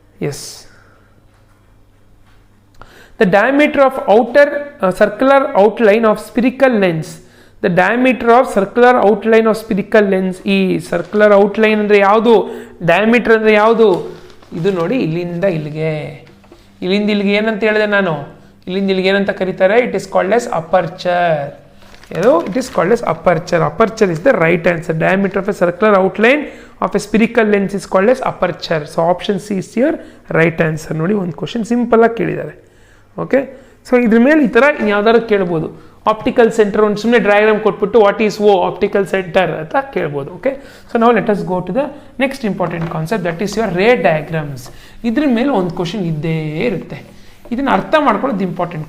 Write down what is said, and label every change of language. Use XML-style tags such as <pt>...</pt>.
<en>Yes, the diameter of outer circular outline of spherical lens. The diameter of circular outline of spherical lens.</en> <kn>ಈ circular outline ಅಂದರೆ ಯಾವುದು, diameter ಅಂದರೆ ಯಾವುದು, ಇದು ನೋಡಿ ಇಲ್ಲಿಂದ ಇಲ್ಲಿಗೆ ಏನಂತ ಹೇಳಿದೆ ನಾನು, ಇಲ್ಲಿಂದ ಇಲ್ಲಿಗೆ ಏನಂತ ಕರೀತಾರೆ,</kn> <en>It is called as aperture. it is called as aperture. Aperture is the right answer. Diameter of a circular outline of a spherical lens is called as aperture. So option C is your right answer.</en> <kn>ನೋಡಿ ಒಂದು question simple ಆಗಿ ಕೇಳಿದ್ದಾರೆ. Okay, so ಇದ್ರ ಮೇಲೆ ಈ ಥರ ಯಾವ್ದಾದ್ರು ಕೇಳ್ಬೋದು. ಆಪ್ಟಿಕಲ್ ಸೆಂಟರ್ ಒಂದು ಸುಮ್ಮನೆ ಡಯಾಗ್ರಾಮ್ ಕೊಟ್ಬಿಟ್ಟು</kn> <en>what is O optical centre</en> <kn>ಅಂತ ಕೇಳ್ಬೋದು.</kn> <en>Okay, so ನಾವು let us go to the next important concept, that is your ray diagrams.</en> <kn>ಇದ್ರ ಮೇಲೆ ಒಂದು ಕ್ವಶನ್ ಇದ್ದೇ ಇರುತ್ತೆ. ಇದನ್ನು ಅರ್ಥ ಮಾಡ್ಕೊಳ್ಳೋದು ಇಂಪಾರ್ಟೆಂಟ್.</kn>